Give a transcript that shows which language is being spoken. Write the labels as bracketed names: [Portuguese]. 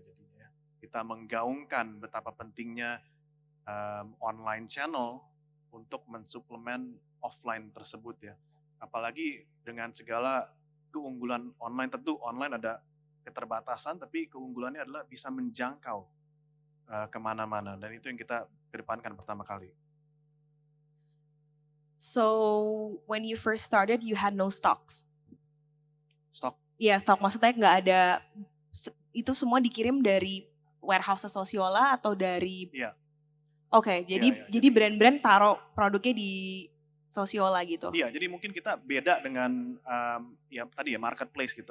[Indonesian] Jadi ya, kita menggaungkan betapa pentingnya online channel untuk mensuplemen offline tersebut ya. Apalagi dengan segala keunggulan online, tentu online ada keterbatasan, tapi keunggulannya adalah bisa menjangkau kemana-mana. Dan itu yang kita kedepankan pertama kali. [English] So when you first started, you had no stocks. [Indonesian] Stok. Iya, stok maksudnya nggak ada, itu semua dikirim dari warehouse Sosiola atau dari. Iya. Oke, Iya, jadi iya. jadi brand-brand taruh produknya di Sosiola gitu. Iya, jadi mungkin kita beda dengan ya tadi ya marketplace gitu.